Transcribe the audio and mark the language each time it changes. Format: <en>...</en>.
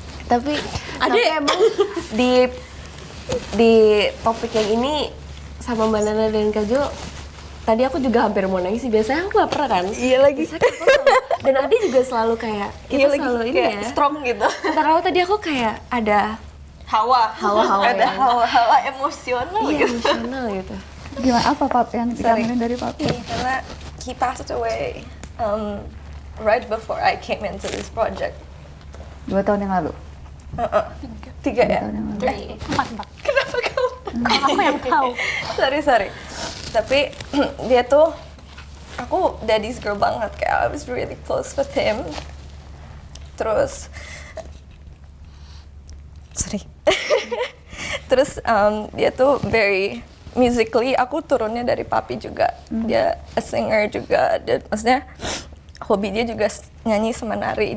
<id>Tapi emang di topik yang ini sama Mbak Nana dan Kak Jo, tadi aku juga hampir mau nangis sih. Biasanya aku gak pernah kan. Iya lagi. Dan Adi juga selalu kayak kita selalu ini kayak ya. strong gitu. Karena tadi aku kayak ada Hawa-hawa yang- hawa emosional iya, gitu. emosional gitu. Gimana apa Pap yang dikangenin dari Papi?</id> <en>Karena he passed away right before I came into this project.</en> <id>2 tahun yang lalu. 3 ya? 2 tahun yang lalu. Empat. Kenapa kamu? Aku yang tahu.</id> <en>sorry.</en> <id>Tapi dia tuh, aku</id> <en>daddy's girl</en> <id>banget, kayak</id> <en>I was really close with him.</en> <id>Terus, Terus dia tuh</id> <en>very musically,</en> <id>aku turunnya dari papi juga. Dia</id> <en>a singer</en> <id>juga, dan maksudnya hobi dia juga nyanyi sama nari.</id>